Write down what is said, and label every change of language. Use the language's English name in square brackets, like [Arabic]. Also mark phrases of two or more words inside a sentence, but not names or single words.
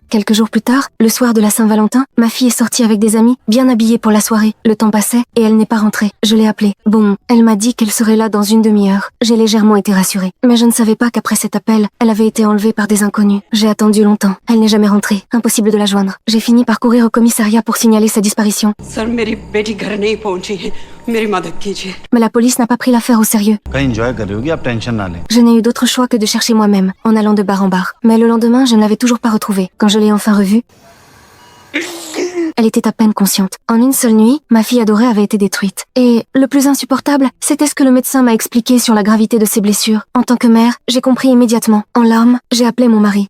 [French] Quelques jours plus tard, le soir de la Saint-Valentin, ma fille est sortie avec des amis, bien habillée pour la soirée. Le temps passait et elle n'est pas rentrée. Je l'ai appelée. Bon, elle m'a dit qu'elle serait là dans une demi-heure. J'ai légèrement été rassurée. Mais je ne savais pas qu'après cet appel, elle avait été enlevée par des inconnus. J'ai attendu longtemps. Elle n'est jamais rentrée. Impossible de la joindre. J'ai fini par courir au commissariat pour signaler sa disparition. [Hindi] सर मेरी बेटी घर नहीं पहुंची है मेरी मदद कीजिए [French] Mais la police n'a pas pris l'affaire au sérieux. [Hindi] कहीं enjoy कर रही होगी आप टेंशन ना लें [French] Je n'ai eu d'autre choix que de chercher moi-même, en allant de bar en bar. Mais le lendemain, je ne l'avais toujours pas retrouvée. Quand je l'ai enfin revue, elle était à peine consciente. En une seule nuit, ma fille adorée avait été détruite. Et le plus insupportable, c'était ce que le médecin m'a expliqué sur la gravité de ses blessures. En tant que mère, j'ai compris immédiatement. En larmes, j'ai appelé mon mari.